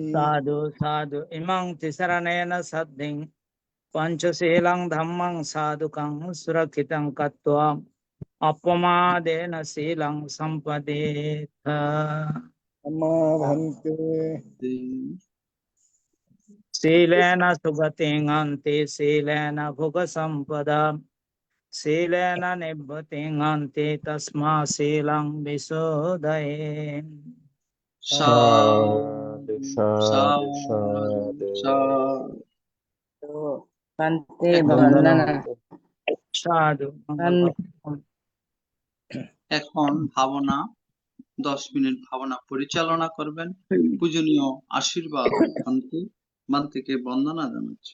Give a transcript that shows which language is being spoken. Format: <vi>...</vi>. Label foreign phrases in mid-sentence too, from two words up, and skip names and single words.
<pi>Sadhu sadhu imang tisaranena saddhing panchasilang dhammang sadhukang surakitang katva appamadena silang sampadetha. Amma bhante Silena sugating ante silena bhuga sampada silena nibbating ante tasma silang visodhaye. সাধু সাধু সাধু। Bante</pi> <bn>বন্দনা। Vandana. সাধু। এখন ভাবনা 10 মিনিট ভাবনা পরিচালনা করবেন পূজনীয় আশীর্বাদ বান্তিকে বন্দনা জানাচ্ছি।</bn>